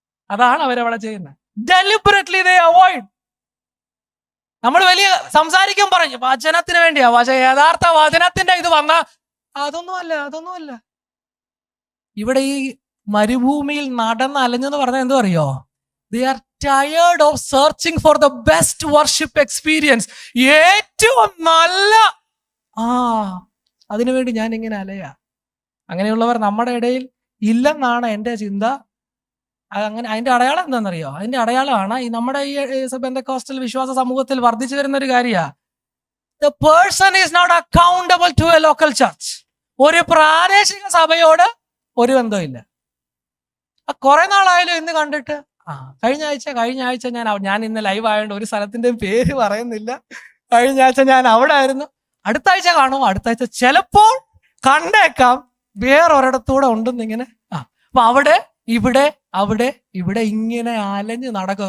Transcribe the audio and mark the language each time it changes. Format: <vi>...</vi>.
<ml>അതാണ് അവരവിടെ ചെയ്യുന്നത്.</ml> <en>Deliberately they avoid.</en> <ml>നമ്മൾ വലിയ സംസാരിക്കാൻ പറഞ്ഞു വചനത്തിന് വേണ്ടിയാ, പക്ഷെ യഥാർത്ഥ വചനത്തിന്റെ ഇത് വന്ന അതൊന്നുമല്ല. ഇവിടെ ഈ മരുഭൂമിയിൽ നടന്ന് അലഞ്ഞെന്ന് പറഞ്ഞാൽ എന്തോ അറിയോ?</ml> <en>They are tired of searching for the best worship experience.</en> <ml>ഏറ്റവും നല്ല അതിനുവേണ്ടി ഞാൻ ഇങ്ങനെ അലയാ. അങ്ങനെയുള്ളവർ നമ്മുടെ ഇടയിൽ ഇല്ലെന്നാണ് എൻ്റെ ചിന്ത. അങ്ങനെ അതിന്റെ അടയാളം എന്താണെന്നറിയോ? അതിന്റെ അടയാളമാണ് ഈ നമ്മുടെ ഈ പെന്തക്കോസ്റ്റൽ വിശ്വാസ സമൂഹത്തിൽ വർദ്ധിച്ചു വരുന്ന ഒരു കാര്യമാണ്.</ml> <en>The person is not accountable to a local church.</en> <ml>ഒരു പ്രാദേശിക സഭയോട് ഒരു ബന്ധമില്ല. കുറെ നാളായാലും ഇന്ന് കണ്ടിട്ട് കഴിഞ്ഞ ആഴ്ച ഞാൻ ഇന്ന് ലൈവ് ആയതുകൊണ്ട് ഒരു സ്ഥലത്തിന്റെ പേര് പറയുന്നില്ല. കഴിഞ്ഞ ആഴ്ച ഞാൻ അവിടെ ആയിരുന്നു. അടുത്ത ആഴ്ച കാണുമോ? അടുത്ത ആഴ്ച ചിലപ്പോൾ കണ്ടേക്കാം, വേറൊരിടത്തൂടെ ഉണ്ടെന്നിങ്ങനെ അപ്പൊ അവിടെ ഇവിടെ ഇങ്ങനെ അലഞ്ഞ് നടക്കുക.</ml>